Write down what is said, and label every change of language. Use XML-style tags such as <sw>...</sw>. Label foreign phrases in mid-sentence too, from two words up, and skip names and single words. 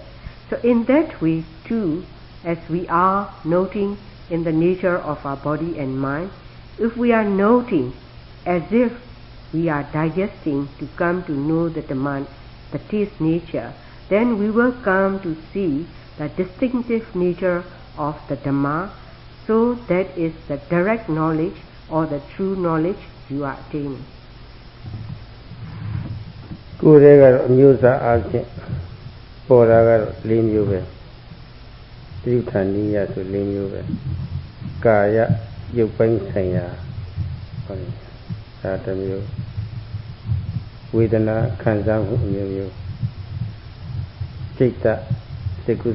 <en>So in that way too, as we are noting in the nature of our body and mind, if we are noting as if we are digesting to come to know the taste nature, then we will come to see the distinctive nature of the Dhamma. So that is the direct knowledge or the true knowledge you are attaining.</en> <my>ကိုယ်တည်းကတော့အမျိုးအစားအားဖြင့်ပေါ်တာကတော့၄မျိုးပဲတိဋ္ဌာနိယဆို၄မျိုးပဲကာယရုပ် ပိုင်းဆိုင်ရာဟုတ်ဒါတစ်မျိုးဝေဒနာခံစားမှုအမျိုးမျိုးစိတ်စိတ်ကု</my>